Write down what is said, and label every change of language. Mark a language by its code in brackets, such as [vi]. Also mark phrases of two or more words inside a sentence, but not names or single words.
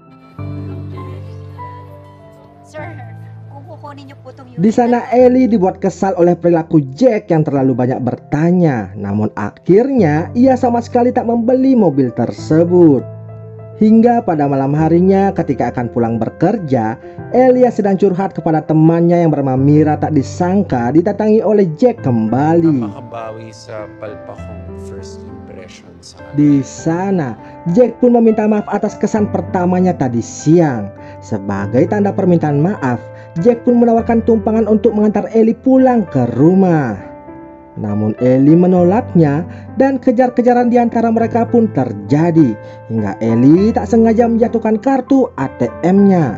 [id] Di sana Ellie dibuat kesal oleh perilaku Jack yang terlalu banyak bertanya. Namun akhirnya ia sama sekali tak membeli mobil tersebut. Hingga pada malam harinya ketika akan pulang bekerja, Ellie sedang curhat kepada temannya yang bernama Mira tak disangka didatangi oleh Jack kembali. [tl] Makabawi sa palpakong [en] first impression [tl] sa kanya. [id] Di sana, Jack pun meminta maaf atas kesan pertamanya tadi siang. Sebagai tanda permintaan maaf, Jack pun menawarkan tumpangan untuk mengantar Ellie pulang ke rumah. Namun Ellie menolaknya dan kejar-kejaran di antara mereka pun terjadi hingga Ellie tak sengaja menjatuhkan kartu ATM-nya.